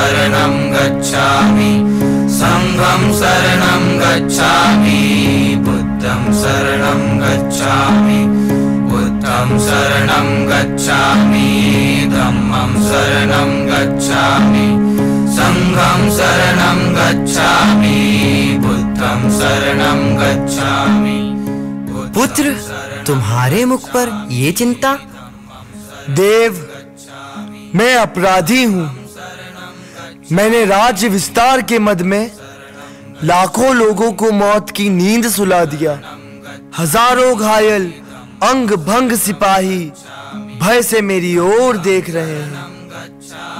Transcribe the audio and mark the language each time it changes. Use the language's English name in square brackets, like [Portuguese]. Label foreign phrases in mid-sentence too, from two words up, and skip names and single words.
[Pali] शरणं गच्छामि संघं शरणं गच्छामि बुद्धं शरणं गच्छामि बुद्धं शरणं गच्छामि धम्मं शरणं गच्छामि संघं शरणं गच्छामि बुद्धं शरणं गच्छामि। [Hindi] पुत्र, तुम्हारे मुख पर ये चिंता? देव, मैं अपराधी हूं। मैंने राज्य विस्तार के मद में लाखों लोगों को मौत की नींद सुला दिया। हजारों घायल अंग भंग सिपाही भय से मेरी ओर देख रहे हैं।